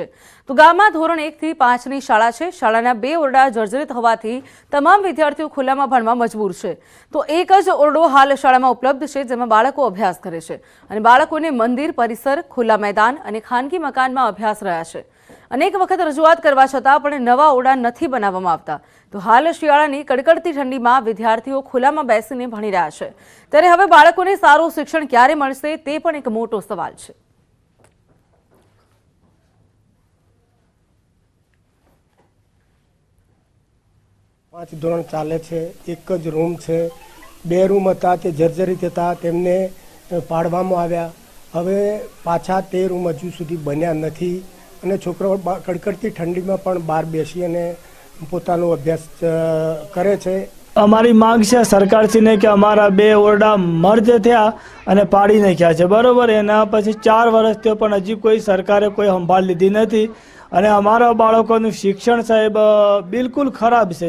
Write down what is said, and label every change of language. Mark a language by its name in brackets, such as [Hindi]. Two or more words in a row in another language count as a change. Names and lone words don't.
[Gujarati] તો ગામમાં ધોરણ 1 થી 5ની શાળા છે। શાળાના 2 ઓરડા જર્જરિત હોવાથી તમામ વિદ્યાર્થીઓ ખુલ્લામાં ભણવા મજબૂર છે। તો એક જ ઓરડો હાલ શાળામાં ઉપલબ્ધ છે, જેમાં બાળકો અભ્યાસ કરે છે અને બાળકોને મંદિર પરિસર, ખુલ્લા મેદાન અને ખાનગી મકાનમાં અભ્યાસ રહ્યા છે। અનેક વખત રજૂઆત કરવા છતાં પણ નવા ઓરડા નહીં બનાવવામાં આવતા। તો હાલ શિયાળાની કડકડતી ઠંડી મેં વિદ્યાર્થીઓ ખુલ્લામાં બેસીને ભણી રહ્યા છે, ત્યારે હવે બાળકોને સારું શિક્ષણ ક્યારે મળશે તે પણ એક મોટો સવાલ છે। પાંચ ધોરણ ચાલે છે, એક જ રૂમ છે, 2 રૂમ હતા તે જર્જરિત હતા, તેમને પાડવામાં આવ્યા। હવે પાછા તે રૂમ હજુ સુધી બન્યા નથી અને છોકરાઓ કડકડતી ઠંડીમાં પણ બહાર બેસી અને પોતાનો અભ્યાસ કરે છે। અમારી માંગ છે સરકારશ્રીને કે અમારા 2 ઓરડા મર્જ થયા અને પાડી નાખ્યા છે, બરોબર। એના પછી 4 વર્ષ થયો પણ હજી કોઈ સરકારે કોઈ સંભાળ લીધી નથી અને અમારા બાળકોનું શિક્ષણ સાહેબ બિલકુલ ખરાબ છે।